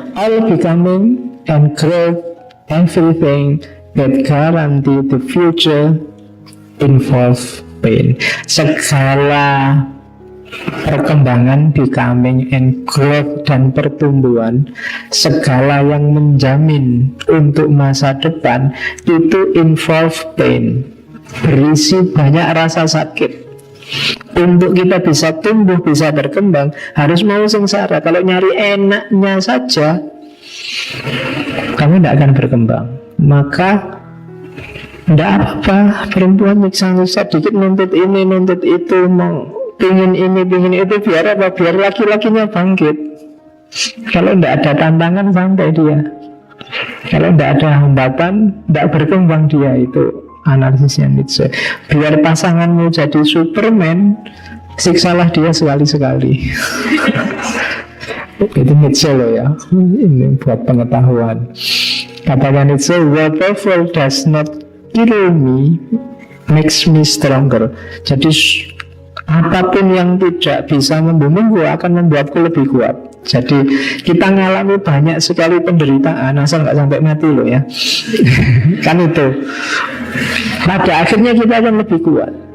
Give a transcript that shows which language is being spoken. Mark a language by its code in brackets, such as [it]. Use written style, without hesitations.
[en] All becoming and growth, everything that guarantee the future involve pain. [id] Segala perkembangan, [en] becoming and growth [id] dan pertumbuhan, segala yang menjamin untuk masa depan itu [en] involve pain, [id] berisi banyak rasa sakit. Untuk kita bisa tumbuh, bisa berkembang, harus mau sengsara. Kalau nyari enaknya saja, kamu tidak akan berkembang. Maka tidak apa-apa perempuan nyiksa-nyiksa dikit, nuntut ini, nuntut itu, mau pingin ini, pingin itu, biar apa? Biar laki-lakinya bangkit. Kalau tidak ada tantangan, santai dia. Kalau tidak ada hambatan, tidak berkembang dia. Itu analisisnya Nietzsche. Biar pasanganmu jadi Superman, siksalah dia sekali-sekali. Itu Nietzsche loh ya. Ini buat pengetahuan. Kata Nietzsche, [en] whatever does not kill me makes me stronger. [id] Jadi apapun yang tidak bisa membunuhku akan membuatku lebih kuat. Jadi kita ngalami banyak sekali penderitaan, asal nggak sampai mati loh ya. Kan itu. Pada akhirnya kita akan lebih kuat.